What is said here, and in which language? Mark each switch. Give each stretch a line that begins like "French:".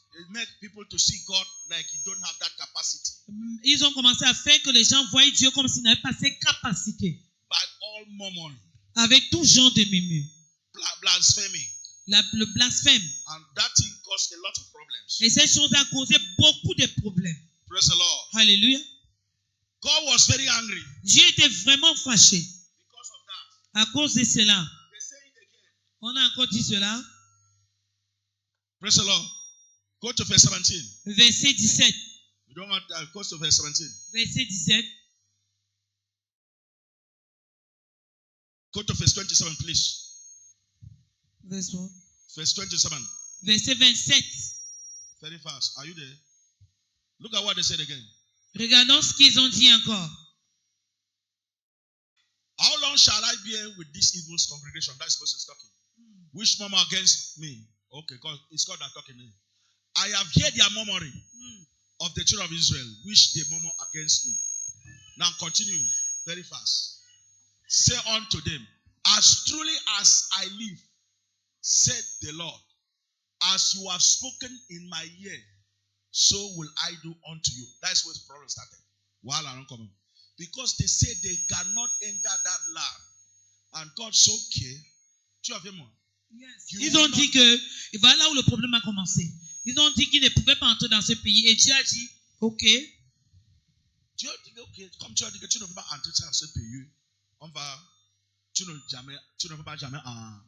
English: Make people to see God like you don't have that capacity.
French: Ils ont commencé à faire que les gens voient Dieu comme s'il n'avait pas ces capacités.
English: By all murmuring,
French: Avec tout genre de murmures,
English: blaspheming,
French: le blasphème.
English: And that thing caused a lot of problems.
French: Et cette chose a causé beaucoup de problèmes.
English: Praise the Lord.
French: Alléluia.
English: God was very angry.
French: Dieu était vraiment fâché.
English: Because of that.
French: À cause de cela.
English: They say it again.
French: On a encore dit cela.
English: Praise the Lord. Go to verse 17.
French: Verset 17.
English: We don't want to go to verse 17.
French: Verset 17.
English: Go to verse 27, please. Verse 1. Verse 27.
French: Verset 27.
English: Very fast. Are you there? Look at what they said again.
French: Regardons ce qu'ils ont dit encore.
English: How long shall I bear with this evil congregation? That's Moses talking. Which murmur against me? Okay, God, it's God that talking. I have heard their murmuring of the children of Israel, which they murmur against me. Now continue very fast. Say unto them, as truly as I live, said the Lord, as you have spoken in my ear, so will I do unto you. That's where the problem started. While I don't come. Because they say they cannot enter that land. And God said, okay.
French: Tu as vu moi?
English: Yes.
French: Ils ont dit que, et voilà là où le problème a commencé. Ils ont dit qu'ils ne pouvaient pas entrer dans ce pays. Et Dieu a dit, ok. Dieu a dit, ok, comme tu as dit que tu ne peux pas entrer dans ce pays, tu ne peux pas jamais en.